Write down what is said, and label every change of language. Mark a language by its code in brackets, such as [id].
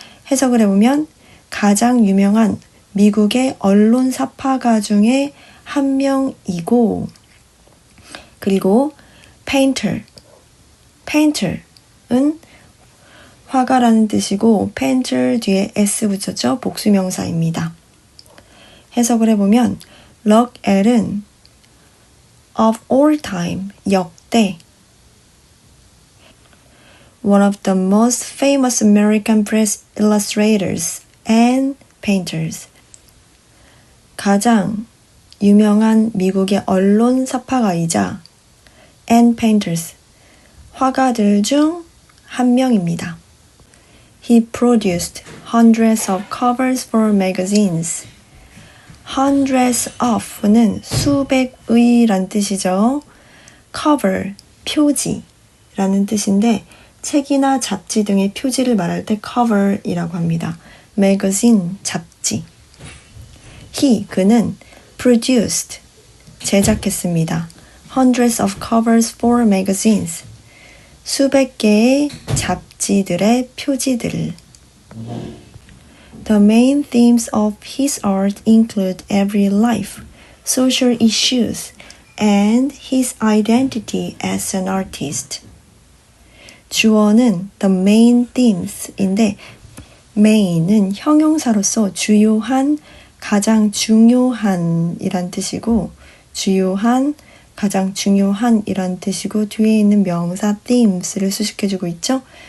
[ko] 해석을 해보면 가장 유명한 미국의 언론 사파가 중에 한 명이고 그리고 painter은 화가라는 뜻이고 painter 뒤에 S 붙였죠. 복수명사입니다. 해석을 해보면 럭웰은 [en] of all time, [ko] 역대 [en] one of the most famous American press illustrators and painters. [ko] 가장 유명한 미국의 언론 사파가이자 and painters, 화가들 중 한 명입니다. [en] He produced hundreds of covers for magazines. Hundreds of [ko] 는 수백의란 뜻이죠. cover, 표지라는 뜻인데 책이나 잡지 등의 표지를 말할 때 cover이라고 합니다. magazine, 잡지. 그는 produced, 제작했습니다. [en] hundreds of covers for magazines. [ko] 수백 개의 잡지들의 표지들을. [en] The main themes of his art include everyday life, social issues, and his identity as an artist. [ko] 주어는 the main themes인데 main은 형용사로서 주요한, 가장 중요한 이란 뜻이고 주요한, 가장 중요한 이란 뜻이고 뒤에 있는 명사 themes를 수식해주고 있죠.